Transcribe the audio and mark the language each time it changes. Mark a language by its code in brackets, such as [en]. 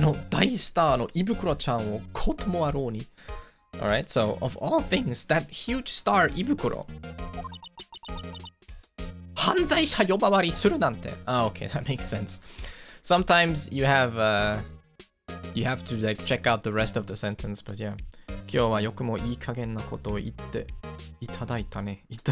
[ja] 大スターの胃袋ちゃんをこともあろうに. [en] Alright, so of all things, that huge star 胃袋。 [ja] 犯罪者呼ばわりするなんて。 [en] Okay, that makes sense. Sometimes you have to like check out the rest of the sentence, but yeah. [ja] 今日はよくもいい加減なことを言っていただいたね。